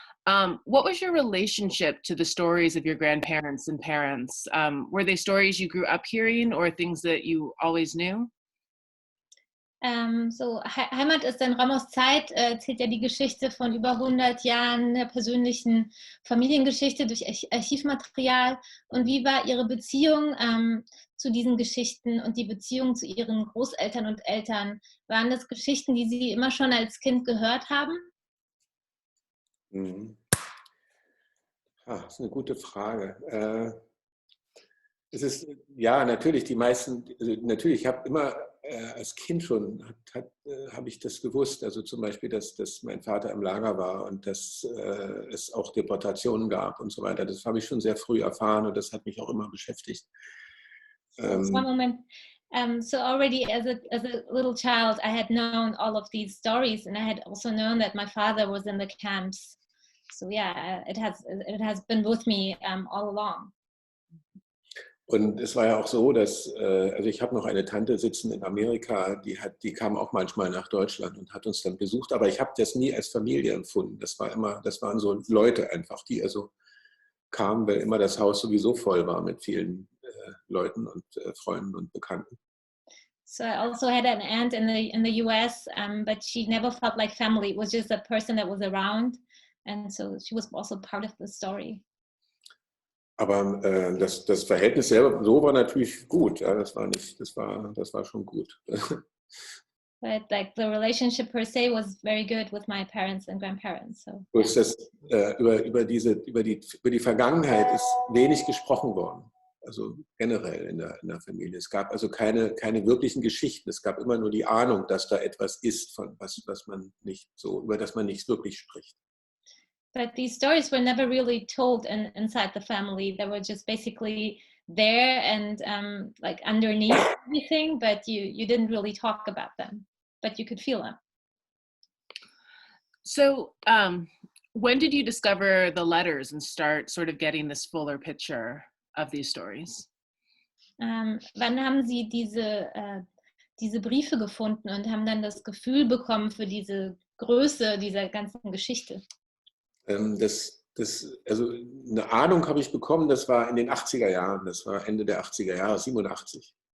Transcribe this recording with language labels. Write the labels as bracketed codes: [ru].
[en] What was your relationship to the stories of your grandparents and parents? Were they stories you grew up hearing or things that you always knew? [de] Heimat ist ein Raum aus Zeit, erzählt ja die Geschichte von über 100 Jahren der persönlichen Familiengeschichte durch Archivmaterial. Und wie war Ihre Beziehung zu diesen Geschichten und die Beziehung zu Ihren Großeltern und Eltern? Waren das Geschichten, die Sie immer schon als Kind gehört haben? Das ist eine gute Frage. Es ist, ja, natürlich, die meisten, natürlich, ich habe immer als Kind schon, habe ich das gewusst, also zum Beispiel, dass mein Vater im Lager war und dass es auch Deportationen gab und so weiter. Das habe ich schon sehr früh erfahren und das hat mich auch immer beschäftigt. [en] One moment. So already as a little child, I had known all of these stories and I had also known that my father was in the camps. So yeah, it has been with me all along. [de] Und es war ja auch so, dass, also ich habe noch eine Tante sitzen in Amerika, die kam auch manchmal nach Deutschland und hat uns dann besucht, aber ich habe das nie als Familie empfunden. Das waren so Leute einfach, die also kamen, weil immer das Haus sowieso voll war mit vielen Leuten und Freunden und Bekannten. [en] So I also had an aunt in the US, but she never felt like family. It was just a person that was around, and so she was also part of the story. [de] Aber das Verhältnis selber so war natürlich gut. Ja, das war schon gut. [en] But like the relationship per se was very good with my parents and grandparents. So. [de] Über die Vergangenheit ist wenig gesprochen worden. Also generell in der Familie. Es gab also keine wirklichen Geschichten. Es gab immer nur die Ahnung, dass da etwas ist, von über das man nicht wirklich spricht. [en] But these stories were never really told inside the family. They were just basically there and like underneath everything, but you didn't really talk about them, but you could feel them. So when did you discover the letters and start sort of getting this fuller picture of these stories? [de] Wann haben Sie diese Briefe gefunden und haben dann das Gefühl bekommen für diese Größe dieser ganzen Geschichte? Also eine Ahnung habe ich bekommen, das war in den 80er Jahren, das war Ende der 80er Jahre, 87.